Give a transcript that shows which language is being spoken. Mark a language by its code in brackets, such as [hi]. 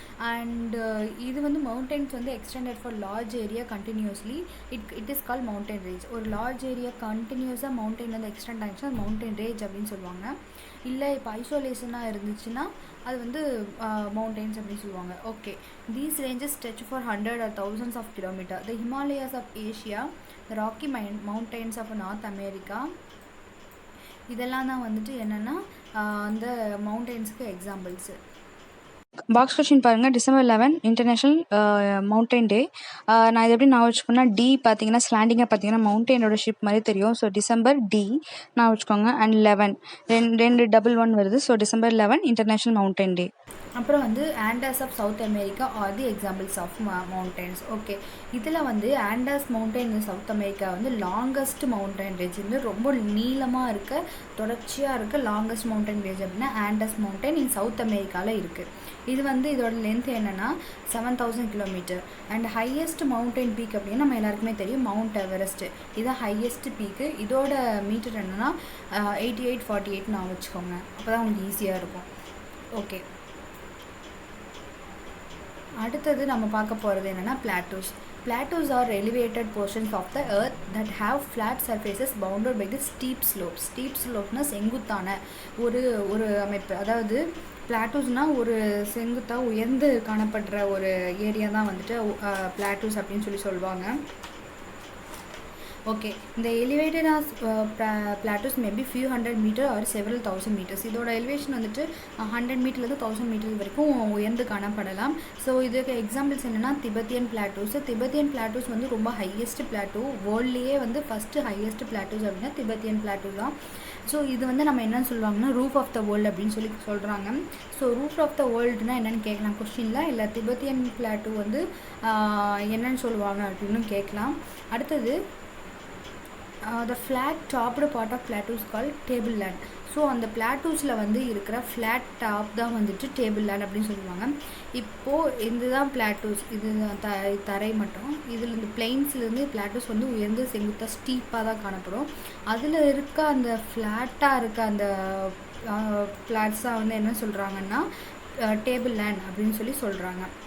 [en] And இது வந்து mountains வந்து extended far large area continuously it is call mountain range. [ta] ஒரு லார்ஜ் ஏரியா கண்டினியூஸாக மவுண்டெயின் வந்து எக்ஸ்டெண்ட் ஆகிடுச்சுன்னா மவுண்டன் ரேஞ்ச் அப்படின்னு சொல்லுவாங்க. இல்லை இப்போ ஐசோலேஷனாக இருந்துச்சுன்னா அது வந்து மவுண்டெயின்ஸ் அப்படின்னு சொல்லுவாங்க. [en] Okay, these ranges stretch for 100 or thousands of kilometers. The Himalayas of Asia, the Rocky Mountains of North America, [ta] இதெல்லாம் தான் வந்துட்டு என்னென்னா அந்த மவுண்டெயின்ஸுக்கு எக்ஸாம்பிள்ஸு. பாக்ஸ் கொஷின் பாருங்கள். December 11 இன்டர்நேஷ்னல் மவுண்டைன் டே. நான் இது எப்படி நான் வச்சுக்கோன்னா, டி பார்த்தீங்கன்னா ஸ்லாண்டிங்காக பார்த்தீங்கன்னா மவுண்டெயினோட ஷிப் மாதிரி தெரியும். ஸோ டிசம்பர் டி நான் வச்சுக்கோங்க. அண்ட் 11 ரெண்டு 11 வருது. [en] So December 11 international mountain day. [ta] அப்புறம் வந்து [en] Andes of South America are the examples of mountains. [ta] Okay, இதில் வந்து ஆண்டாஸ் மவுண்டைன் இன் சவுத் அமெரிக்கா வந்து லாங்கஸ்ட் மவுண்டைன் ரேஞ்ச். இது ரொம்ப நீளமாக இருக்க, தொடர்ச்சியாக இருக்க லாங்கஸ்ட் மவுண்டைன் ரேஞ்ச் அப்படின்னா ஆண்டாஸ் மவுண்டைன் இன் சவுத் அமெரிக்காவில் இருக்குது. இது வந்து இதோட லென்த் என்னென்னா 7000 kilometre. And highest mountain peak அப்படின்னு நம்ம எல்லாருக்குமே தெரியும் மவுண்ட் எவரெஸ்ட். இதுதான் ஹையஸ்ட் பீக்கு. இதோட மீட்டர் என்னென்னா 8848 நான் வச்சுக்கோங்க. அப்போ தான் உங்களுக்கு ஈஸியாக இருக்கும். ஓகே, அடுத்தது நம்ம பார்க்க போகிறது என்னென்னா plateaus. [en] Plateaus are elevated portions of the earth that have flat surfaces bounded by the steep slopes. [ta] Steep slopeனா செங்குத்தான ஒரு அமைப்பு. அதாவது பிளாட்டூஸ்னால் ஒரு செங்குத்தாக உயர்ந்து காணப்படுற ஒரு ஏரியா தான் வந்துட்டு பிளாட்டூஸ் அப்படின்னு சொல்லுவாங்க. [en] Okay, இந்த elevated as plateaus maybe few 100 meter or several 1000 meters. [ta] இதோட எலிவேஷன் வந்துட்டு 100 மீட்டர்லேருந்து 1000 மீட்டர் வரைக்கும் உயர்ந்து காணப்படலாம். ஸோ இதுக்கு எக்ஸாம்பிள்ஸ் என்னென்னா திபெத்தியன் பிளாட்டூஸ். திபெத்தியன் பிளாட்டூஸ் வந்து ரொம்ப ஹையஸ்ட் பிளாட்டூ. வேர்ல்ட்லேயே வந்து ஃபஸ்ட்டு ஹையஸ்ட் பிளாட்டூஸ் அப்படின்னா திபெத்தியன் பிளாட்டூ தான். ஸோ இது வந்து நம்ம என்னென்னு சொல்லுவாங்கன்னா ரூஃப் ஆஃப் த வேர்ல்டு அப்படின்னு சொல்கிறாங்க. ஸோ ரூஃப் ஆஃப் த வேர்ல்டுனா என்னென்னு கேட்கலாம் கொஸ்டினில். இல்லை திபெத்தியன் பிளாட்டூ வந்து என்னென்னு சொல்லுவாங்க அப்படின்னு கேட்கலாம். [en] அடுத்தது the flat topped part of plateau is called tableland. [ta] So அந்த பிளாட்டூஸில் வந்து இருக்கிற ஃப்ளாட் டாப் தான் வந்துட்டு டேபிள் லேண்ட் அப்படின்னு சொல்லுவாங்க. இப்போது இதுதான் பிளாட்டூஸ், இது தரை மட்டும். இதில் இந்த பிளெயின்ஸ்லேருந்து பிளாட்டூஸ் வந்து உயர்ந்து செங்குத்தாக ஸ்டீப்பாக தான் காணப்படும். அதில் இருக்க அந்த ஃப்ளாட்டாக இருக்க அந்த பிளாட்ஸாக வந்து என்ன சொல்கிறாங்கன்னா டேபிள் லேண்ட் அப்படின்னு சொல்லி சொல்கிறாங்க.